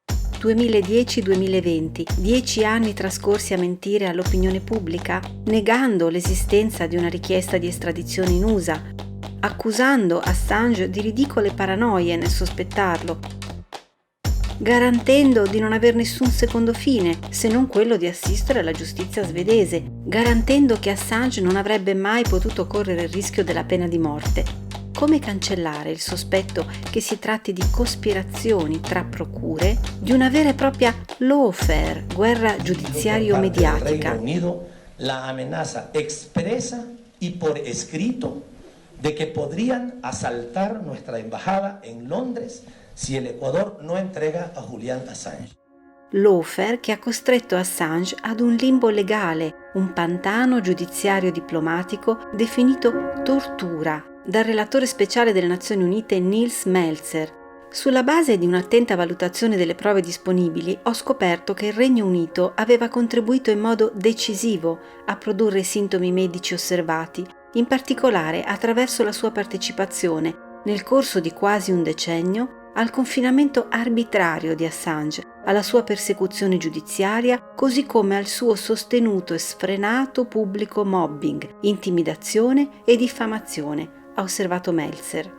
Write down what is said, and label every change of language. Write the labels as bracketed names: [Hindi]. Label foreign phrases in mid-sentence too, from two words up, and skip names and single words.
[Italian] 2010-2020, 10 anni trascorsi a mentire all'opinione pubblica, negando l'esistenza di una richiesta di estradizione in USA, accusando Assange di ridicole paranoie nel sospettarlo, garantendo di non aver nessun secondo fine se non quello di assistere alla giustizia svedese, garantendo che Assange non avrebbe mai potuto correre il rischio della pena di morte. Come cancellare il sospetto che si tratti di cospirazioni tra procure, di una vera e propria lawfare, guerra giudiziario-mediatica? [Spanish] La amenaza expresa y por escrito de que podrían asaltar nuestra embajada en Londres si el Ecuador no entrega a Julian Assange. [Italian] Lawfare che ha costretto Assange ad un limbo legale, un pantano giudiziario diplomatico definito tortura dal relatore speciale delle Nazioni Unite Nils Melzer. Sulla base di un'attenta valutazione delle prove disponibili ho scoperto che il Regno Unito aveva contribuito in modo decisivo a produrre i sintomi medici osservati, in particolare attraverso la sua partecipazione, nel corso di quasi un decennio, al confinamento arbitrario di Assange, alla sua persecuzione giudiziaria, così come al suo sostenuto e sfrenato pubblico mobbing, intimidazione e diffamazione, ha osservato Melzer.